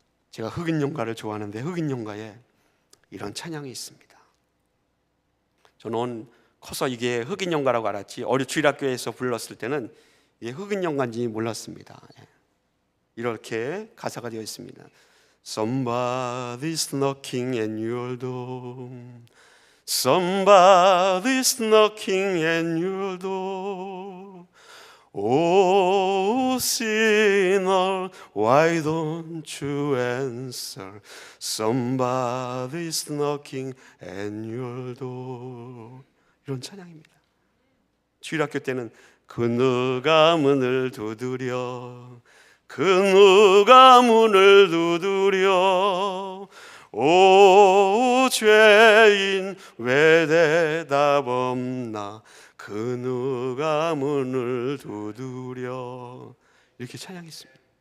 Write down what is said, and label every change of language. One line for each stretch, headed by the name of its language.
Korean: 제가 흑인 연가를 좋아하는데 흑인 연가에 이런 찬양이 있습니다. 저는 커서 이게 흑인연가라고 알았지 주일학교에서 불렀을 때는 이게 흑인연가인지 몰랐습니다. 이렇게 가사가 되어 있습니다.
English: Somebody's knocking at your door. Somebody's knocking at your door. Oh, sinner, why don't you answer? Somebody's knocking at your door.
Korean: 이런 찬양입니다. 주일학교 때는 그 누가 문을 두드려, 그 누가 문을 두드려, 오 죄인 왜 대답 없나, 그 누가 문을 두드려. 이렇게 찬양했습니다.